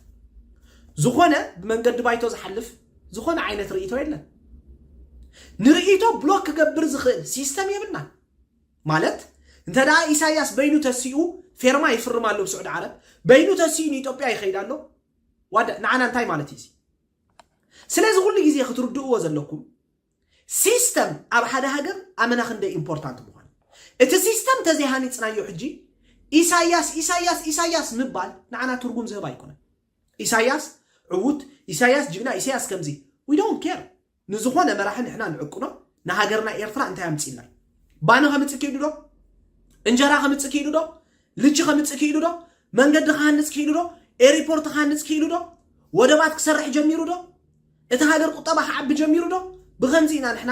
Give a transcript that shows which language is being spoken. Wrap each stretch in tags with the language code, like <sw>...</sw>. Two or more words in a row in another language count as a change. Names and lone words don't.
<ti>ዝኾነ ብመንገዲ ባይቶ ዝሓልፍ ዝኾነ ዓይነት ርእይቶ የለን ንርእይቶ ብሎክ ክገብር ዝኽእል ሲስተም የብልና ማለት እንተዳ ኢሳያስ በይኑ ተሲኡ ፌርማ ይፍርማሉ ብስዑድ ዓረብ በይኑ ተሲኡ ንኢትዮጵያ ይኸይዳሎ ዋዳ ንዓና እንታይ ማለት እዩ ስለዚ ኩሉ ግዜ ክትርድእዎ ዘለኩም ሲስተም ኣብ ሓደ ሃገር ኣመና ክንደይ ኢምፖርታንት ምዃኑ እቲ ሲስተም ተዘይሃኒፅናዮ ሕጂ ኢሳያስ ምባል ንዓና ትርጉም ዝህብ ኣይኮነን ኢሳያስ ዕዉት ኢሳያስ ጅግና ኢሳያስ ከምዚ</ti> <en>we don't care</en> <ti>ንዝኾነ መራሒ ንሕና ንዕቁኖ ንሃገርና ኤርትራ እንታይ ኣምፂና ባነ ከምፅእ ክኢሉ ዶ እንጀራ ከምፅእ ክኢሉ ዶ ልጅ ከምፅእ ክኢሉ ዶ መንገዲ ክሃንፅ ክኢሉ ዶ ኤርፖርት ክሃንፅ ክኢሉ ዶ ወደባት ክሰርሕ ጀሚሩ ዶ እቲ ሃገር ቁጠባ ክዓቢ ጀሚሩ ዶ ብከምዚ ኢና ንሕና</ti>